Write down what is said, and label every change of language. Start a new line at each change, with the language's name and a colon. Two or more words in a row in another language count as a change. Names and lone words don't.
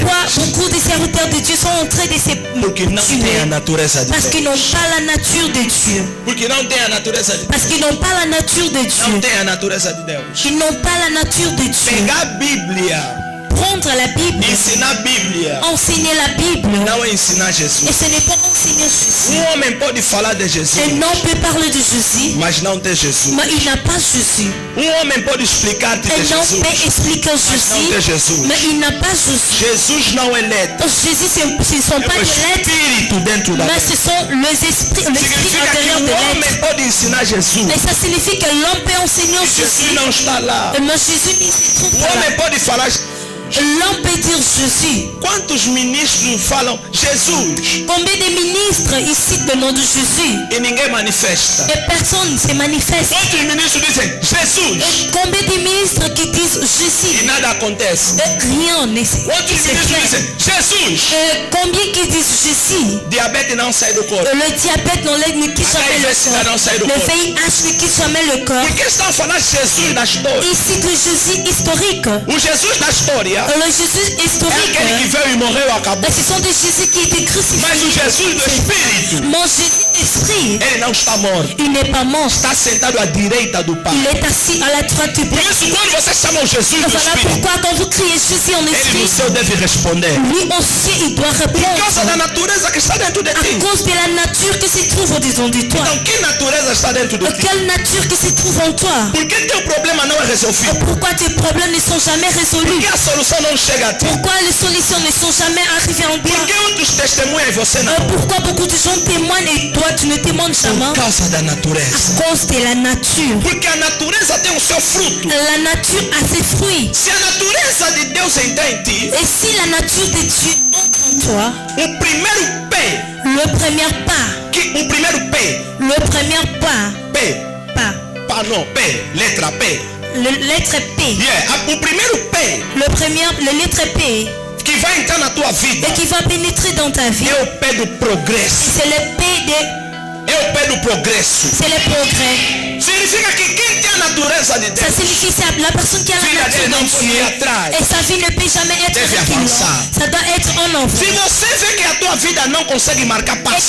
French: pourquoi beaucoup de serviteurs de Dieu sont en train de se
Portuguese: Porque não tem a
French: tuer?
Portuguese: natureza de
French: Parce qu'ils
Portuguese: Deus.
French: n'ont pas la nature de Dieu.
Portuguese: Porque não tem a natureza de Deus.
French: Parce qu'ils n'ont pas la nature de
Portuguese: Não
French: Dieu.
Portuguese: tem a natureza de Deus.
French: Ils n'ont pas la nature de Dieu.
Portuguese: Pegar a Bíblia,
French: Prendre la Bible,
Portuguese: ensinar a Bíblia,
French: enseigner la Bible,
Portuguese: não é ensinar
French: et Jesus. ce n'est pas enseigner Jésus.
Portuguese: Homem pode falar de Jesus,
French: Un homme peut parler de Jésus,
Portuguese: mas não tem Jesus.
French: mais il n'a pas Jésus.
Portuguese: Homem pode explicar-te de
French: Un homme Jesus, peut expliquer
Portuguese: mas não tem
French: Jésus,
Portuguese: Jesus.
French: mais il n'a pas Jésus.
Portuguese: Jesus não é letra,
French: Jésus, ce ne sont
Portuguese: é
French: pas
Portuguese: o
French: des lettres,
Portuguese: Espírito dentro da
French: mais
Portuguese: letra.
French: ce sont l'esprit
Portuguese: Significa que
French: intérieur de
Portuguese: homem
French: l'être.
Portuguese: pode ensinar Jesus,
French: Et ça signifie que l'homme peut enseigner
Portuguese: e Jesus
French: Jésus,
Portuguese: não está lá.
French: mais Jésus ne se trouve pas
Portuguese: Homem
French: là.
Portuguese: pode falar.
French: L'homme peut dire Jésus.
Portuguese: Quantos ministros falam Jesus
French: Combien de ministres ils citent le nom de Jésus
Portuguese: e ninguém manifesta?
French: et personne ne se manifeste?
Portuguese: Quantos ministros dizem Jesus
French: Et combien de ministres qui disent
Portuguese: e
French: Jésus
Portuguese: nada acontece?
French: et rien ne se
Portuguese: Quantos
French: se
Portuguese: ministros
French: fait?
Portuguese: dizem Jesus?
French: Et combien qui disent Jésus?
Portuguese: Diabetes não sai do corpo.
French: Le diabète ne quitte jamais le corps. Le VIH ne quitte jamais le corps.
Portuguese: Por que estão a falar Jesus da história?
French: Il cite le Jésus historique.
Portuguese: O Jesus da história
French: Le Jésus
Portuguese: é
French: historique,
Portuguese: aquele que veio e morreu e acabou.
French: ce sont des Jésus qui étaient
Portuguese: Mas o
French: crucifiés.
Portuguese: Jesus do Espírito,
French: Mon Jésus esprit,
Portuguese: ele não está morto.
French: il n'est pas mort.
Portuguese: Está sentado à direita do Pai.
French: Il est assis à la droite du
Portuguese: Por
French: Père.
Portuguese: isso, quando você chama o Jesus do
French: Voilà
Portuguese: Espírito,
French: pourquoi quand vous criez Jésus en
Portuguese: ele no
French: esprit,
Portuguese: céu deve responder.
French: lui aussi il doit
Portuguese: Por causa da
French: répondre
Portuguese: natureza que está dentro de
French: à
Portuguese: ti.
French: cause de la nature qui se trouve au-dedans de toi.
Portuguese: Então, que natureza está dentro de ti?
French: Quelle nature qui se trouve en toi?
Portuguese: Por que teu problema não é resolvido?
French: Pourquoi tes problèmes ne sont jamais
Portuguese: Por
French: résolus?
Portuguese: que a solução não chega a ti?
French: Pourquoi les solutions ne sont jamais arrivées en
Portuguese: Por
French: toi?
Portuguese: que outros testemunham e você não?
French: Pourquoi beaucoup de gens témoignent et toi tu ne témoignes jamais?
Portuguese: Por causa da natureza.
French: À cause de la nature.
Portuguese: Porque a natureza tem o seu fruto.
French: La nature a ses fruits.
Portuguese: Se a natureza de Deus entrar em ti,
French: Et si la nature de Dieu entre en toi,
Portuguese: o primeiro P,
French: le premier pas,
Portuguese: o primeiro P,
French: le premier pas,
Portuguese: Pá não, P, letra P.
French: le lettre P,
Portuguese: O primeiro P
French: le lettre P,
Portuguese: que vai entrar na tua vida
French: et qui va pénétrer dans ta vie,
Portuguese: é o P do progresso.
French: c'est le P
Portuguese: É o P do progresso.
French: c'est le progrès.
Portuguese: Significa que quem tem a natureza de
French: Ça
Portuguese: Deus,
French: signifie que la personne qui a la
Portuguese: filha dele
French: nature
Portuguese: não
French: de
Portuguese: pode ir
French: Dieu,
Portuguese: atrás.
French: et sa vie ne peut jamais être
Portuguese: Deve
French: reculante.
Portuguese: avançar.
French: Ça doit être en avant.
Portuguese: Se você vê que a tua vida não consegue marcar
French: Et
Portuguese: passo,